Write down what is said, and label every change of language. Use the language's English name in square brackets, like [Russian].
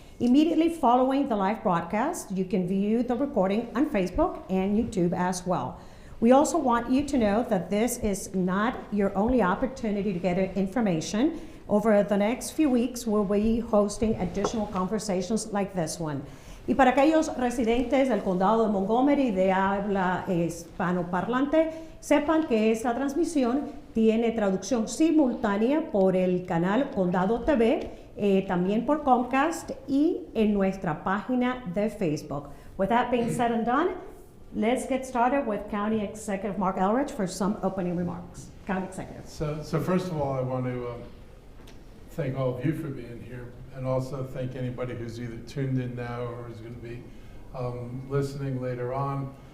[English] Immediately following the live broadcast, you can view the recording on Facebook and YouTube as well. We also want you to know that this is not your only opportunity to get information. Over the next few weeks, we'll be hosting additional conversations like this one. [Spanish] Y para aquellos residentes del condado de Montgomery de habla hispanoparlante, sepan que esta transmisión tiene traducción simultánea por el canal Condado TV, también por Comcast y en nuestra página de Facebook. [English] With that being said and done, let's get started with County Executive Mark Elrich for some opening remarks. County Executive. So first of all, I want to thank all of you for being here, and also thank anybody who's either tuned in now or is going to be listening later on.